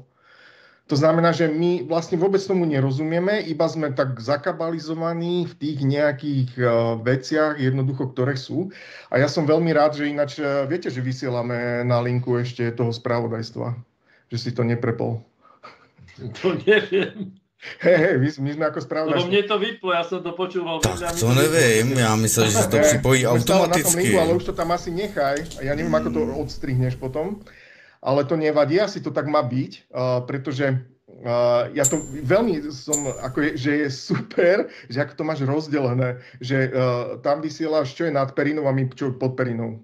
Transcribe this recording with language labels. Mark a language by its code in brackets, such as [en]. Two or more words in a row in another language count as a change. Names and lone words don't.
[sk] To znamená, že my vlastne vôbec tomu nerozumieme, iba sme tak zakabalizovaní v tých nejakých veciach, jednoducho, ktoré sú. A ja som veľmi rád, že ináč, viete, že vysielame na linku ešte toho spravodajstva. Že si to neprepol. To neviem. Hej, my sme ako spravodajstvo. Lebo mne to vyplo, ja som to počúval. [cs] Tak to nevím, já myslel, že se to připojí automaticky. [sk] Linku, ale už to tam asi nechaj. Ja neviem, ako to odstrihneš potom. Ale to nevadí, asi to tak má byť, pretože ja to veľmi že je super, že ako to máš rozdelené, že tam vysielaš, čo je nad perinou a my čo pod perinou.